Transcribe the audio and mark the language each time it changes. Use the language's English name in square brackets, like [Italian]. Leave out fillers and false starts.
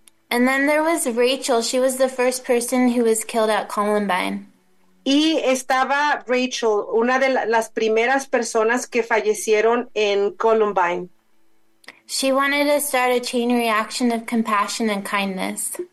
[English] And then there was Rachel. She was the first person who was killed at Columbine. [Spanish] Y estaba Rachel, una de las primeras personas que fallecieron en Columbine. [English] She wanted to start a chain reaction of compassion and kindness.